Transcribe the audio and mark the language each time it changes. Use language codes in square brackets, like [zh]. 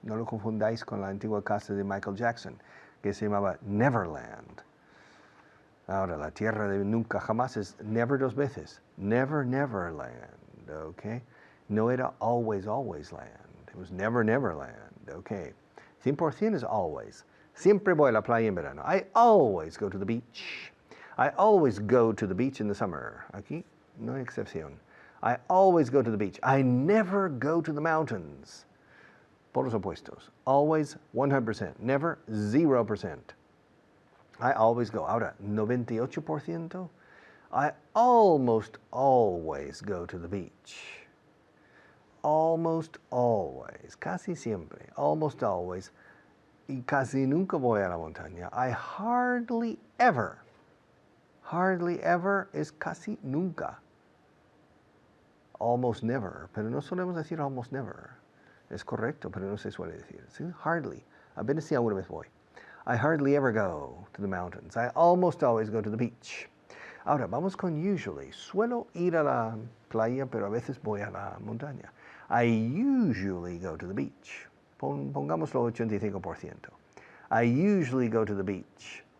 [es] No lo confundáis con la antigua casa de Michael Jackson, que se llamaba Neverland. Ahora, la tierra de nunca jamás es never dos veces. [en] Never, never land. Okay? [es] No era [en] always, always land. It was never, never land. Okay? 100% is always. [es] Siempre voy a la playa en verano. [en] I always go to the beach. I always go to the beach in the summer. [es] Aquí no hay excepción. [en] I always go to the beach. I never go to the mountains. [es] Polos opuestos. [en] Always 100%. Never 0%. I always go. [es] Ahora, 98%. [en] I almost always go to the beach. Almost always. [es] Casi siempre. [en] Almost always. [es] Y casi nunca voy a la montaña. [en] I hardly ever. Hardly ever is [es] casi nunca. [en] Almost never, [es] pero no solemos decir almost never. Es correcto, pero no se suele decir. ¿Sí? Hardly. Apenas si alguna vez voy. [en] I hardly ever go to the mountains. I almost always go to the beach. [es] Ahora, vamos con usually. Suelo ir a la playa, pero a veces voy a la montaña. [en] I usually go to the beach. [es] Pongámoslo 85%. [en] I usually go to the beach.